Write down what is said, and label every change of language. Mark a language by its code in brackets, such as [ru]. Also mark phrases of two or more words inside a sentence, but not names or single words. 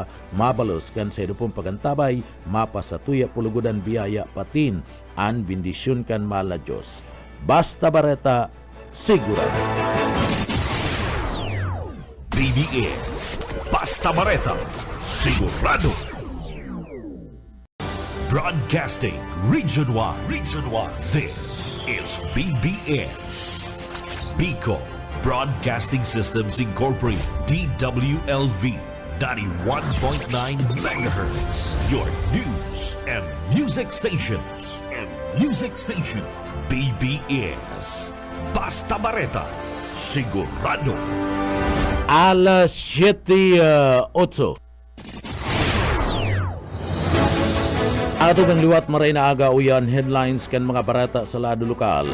[bik] Mabalos kan sa pong pagantabay mapasatuya pulugudan biyaya patin an bindisyon kan mala Diyos. Basta bareta sigurado. BBS Basta Bareta Sigurado. [en] Broadcasting Region 1. This is BBS Bicol Broadcasting Systems Incorporated, DWLV 91.9 megahertz. Your news and music stations. [bik] BBS Basta Bareta Sigurado. Alas 7:08. Ato ng liwat maray na aga uyan headlines kan mga barata sa lado lokal.